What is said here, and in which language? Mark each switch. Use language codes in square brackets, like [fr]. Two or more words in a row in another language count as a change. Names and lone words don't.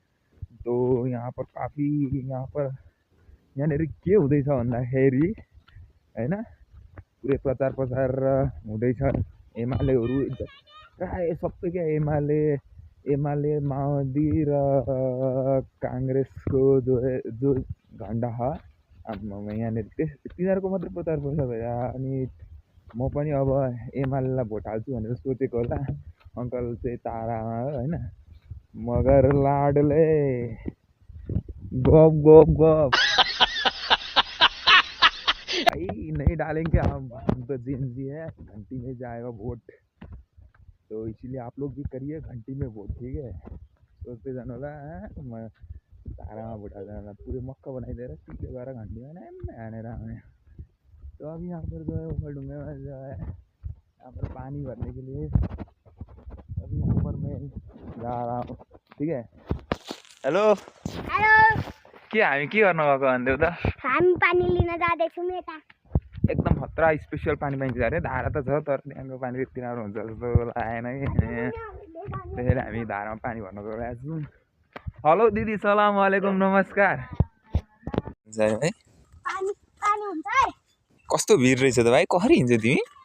[hi] तो यहाँ पर काफ़ी [ne] यहाँनिर के हुँदैछ भन्दाखेरि हैन, पुरै प्रचार प्रसार हुँदैछ। एमालेहरू प्राय सबै क्या एमाले माओवादी र काङ्ग्रेसको जो झन्डा छ यहाँनिर तिनीहरूको मात्रै प्रचार प्रसार भइरहेको। अनि म पनि अब एमालेलाई भोट हाल्छु भनेर सोचेको होला। अङ्कल चाहिँ तारामा हो होइन, [hi] मगर लाडले गप गप गप भाई नहीं डालेंगे हम तो जेएनजी है, घंटी में जाएगा वोट। तो इसीलिए आप लोग भी करिए घंटी में वोट, ठीक है। [ne] सोचते जानु होला म तारामा भोट हाल्दा पुरै मक्का बनाइदिएर सिधै गएर घन्टीमा हानेर आउने। [hi] तो अभी यहाँ पर जो है ओखलढुङ्गा में जो है यहाँ पर पानी भरने के लिए अभी यहाँ पर मैं जा रहा हूँ, ठीक है। हेलो हेलो [ne] के हामी के गर्न गएको भन्दै त? हामी पानी लिन जाँदैछौँ यता। एकदम खतरा स्पेसल पानी पाइन्छ अरे। धारा त छ तर त्यहाँको पानी यति राम्रो हुन्छ जस्तो लागेन कि, त्यसैले हामी धारामा पानी भर्न गइरहेको छौँ। हेलो दिदी, [ar] سلام عليكم, [ne] नमस्कार। है कस्तो भिड रहेछ त भाइ, कसरी हिँड्छौ तिमी?